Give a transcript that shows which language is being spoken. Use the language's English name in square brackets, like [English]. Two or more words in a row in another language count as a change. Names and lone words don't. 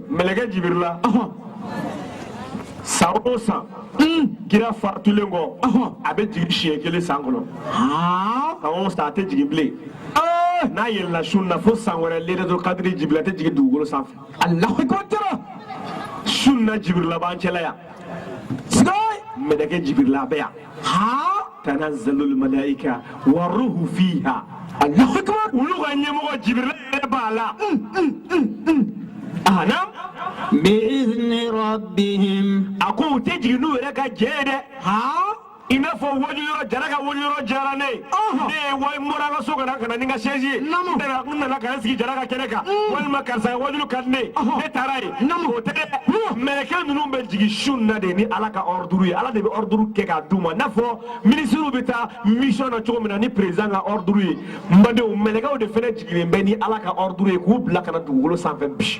[Bambara] mɛlɛkɛ jibirila san o san kira fatulen kɔ a bɛ jigin siɲɛ 1 san kɔnɔ san o san a tɛ jigin bilen n'a yɛlɛnna sun na fo san wɛrɛ lailatul kadiri jibirila a tɛ jigin dugukolo sanfɛ [Arabic] الله أكبر تيرا. [Bambara] sun na jibirila b'an cɛla yan Sigai. mɛlɛkɛ jibirila a bɛ yan [Arabic] تنزل الملائكة والروح فيها الله أكبر. [Bambara] olu ka ɲɛmɔgɔ jibirila yɛrɛ b'a la na [Arabic] بإذن ربهم [Bambara] a ko u tɛ jigin n'u yɛrɛ ka jɛ ye dɛ i n'a fɔ waju yɔrɔ jara ka waju yɔrɔ jara ne ye ne ye wari n bɔra an ka so kana ni n ka chaise ye n nana ka n sigi jara ka kɛnɛ kan walima karisa ka wajulu ka di ne ye ne taara yen o tɛ dɛ mɛlɛkɛ ninnu bɛ jigin sun na de ni ala ka ordre ye ala de bɛ ordre kɛ k'a d'u ma i n'a fɔ ministres bɛ taa mission na cogo min na ni président ka ordre ye n badenw mɛlɛkɛw de fana jiginnen bɛ ni ala ka ordre ye k'u bila ka na dugukolo sanfɛ bi